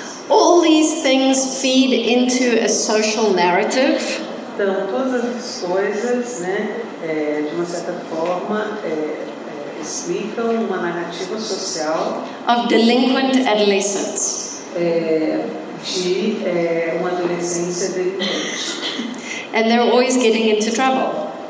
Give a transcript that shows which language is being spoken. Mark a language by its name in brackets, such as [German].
[English] All these things feed into a social narrative. [Portuguese] Então todas as coisas, de uma certa forma, explicam uma narrativa social [English] Of delinquent adolescents. [Portuguese] De uma adolescência delinquente. [English] And they're always getting into trouble.